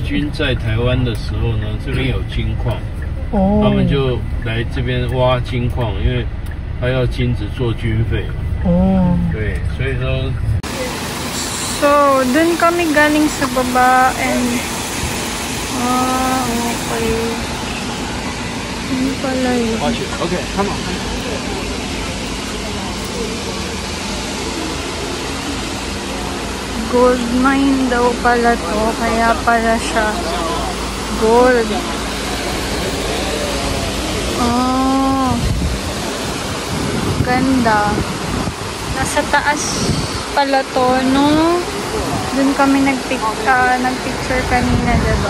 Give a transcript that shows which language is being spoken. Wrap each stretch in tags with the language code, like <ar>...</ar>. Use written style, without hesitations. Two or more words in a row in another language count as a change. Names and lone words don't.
<zh>军在台湾的时候呢，这边有金矿，他们就来这边挖金矿，因为他要金子做军费。对，所以说。</zh> <tl>So, dun kami galing sa baba and okay. Hindi pala yun.</tl> <en>Okay, come on. Gold mine</en> <tl>daw pala to, kaya pala siya gold. Oh, ganda. Nasa taas pala to, no? Dun kami nagpicture kanina, diba?</tl>